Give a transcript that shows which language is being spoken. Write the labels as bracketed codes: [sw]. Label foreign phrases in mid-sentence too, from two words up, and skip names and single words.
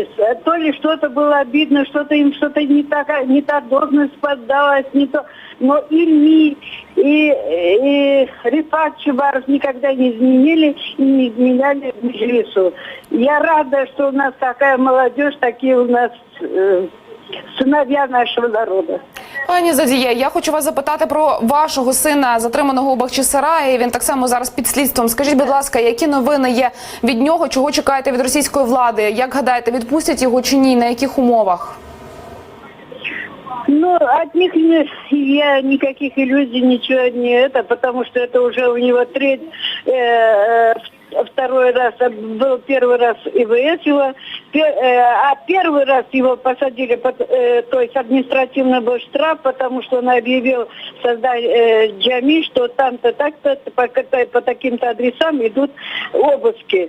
[ru] То ли что-то было обидно, что-то им что-то не та должность поддалась, не то. Но Ильми и Рифат Чубаров никогда не изменили и не изменяли Меджлису. Я рада, что у нас такая молодежь, такие у нас сыновья нашего народа. [uk] Пані Задія, я хочу вас запитати про вашого сина, затриманого у Бахчисараї. Він так само зараз під слідством. Скажіть, будь ласка, які новини є від нього? Чого чекаєте від російської влади? Як гадаєте, відпустять його чи ні? На яких умовах? [ru] Ну, от них я никаких иллюзий, ничего не это, потому что это уже у него второй раз, был первый раз ИВС его, а первый раз его посадили, то есть административный был штраф, потому что он объявил Джами, что там-то так-то по таким-то адресам идут обыски.